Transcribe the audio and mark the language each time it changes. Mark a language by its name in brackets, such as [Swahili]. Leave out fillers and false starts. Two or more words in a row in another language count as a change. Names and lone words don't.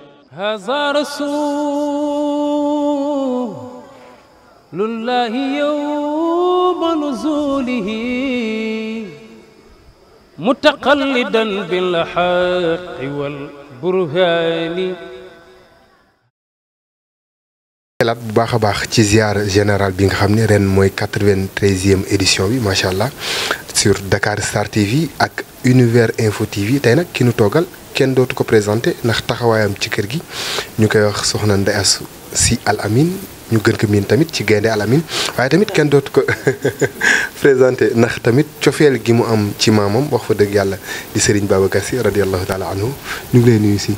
[Arabic] هذا رسول الله يوم نزوله متقلدا بالحق والبرهان. [Wolof] xelaat bu baax a baax ci ziar général bi nga xam ne ren mooy 93e édition bi [Arabic] ما شاء الله [Wolof] sur Dakar Star TV ak Univers Info TV tey nag ki nu toogal kenn dootu ko présenté ndax taxawaayam ci kër gi ñu koy wax soxna Ndeye Astou Sy Al Amine ñu gën ko miin tamit ci Gaynde Al Amine waaye tamit kenn dootu ko présenté ndax tamit cofeel gi mu am ci maamam wax fa dëgg yàlla di Serigne Babacar Sy [Arabic] رضي الله تعالى عنه [Wolof] ñu ngi lay nuyu si.